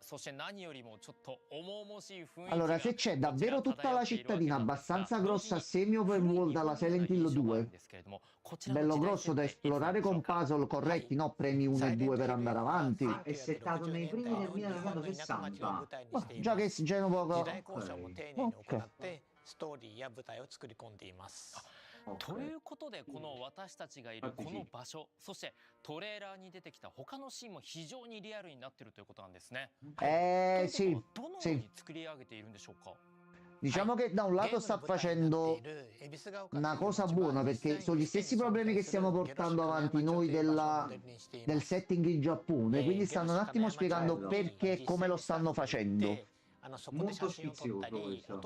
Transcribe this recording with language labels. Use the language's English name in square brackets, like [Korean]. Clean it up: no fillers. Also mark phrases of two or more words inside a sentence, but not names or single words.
[Italian] Allora, se c'è davvero tutta la cittadina abbastanza grossa, semi [English] open world [Italian] alla Silent Hill 2, bello grosso da esplorare con puzzle corretti, no premi 1 e 2 per andare avanti. È settato nei primi del 1960. Ma già che c'è un poco... Ok. [Japanese] ということでこの私たちがいるこの場所、そしてトレーラーに出てきた他のシーンも非常にリアルになっているということなんですね。 [Italian] Sì, [Japanese] どのよう [Italian] sì. [Japanese] に作り上げているんでしょうか。 [Italian] Diciamo che da un lato sta facendo una cosa buona, perché sono gli stessi problemi che stiamo portando avanti noi del setting in Giappone, quindi stanno un attimo spiegando perché e come lo stanno facendo. Molto sfizioso questo.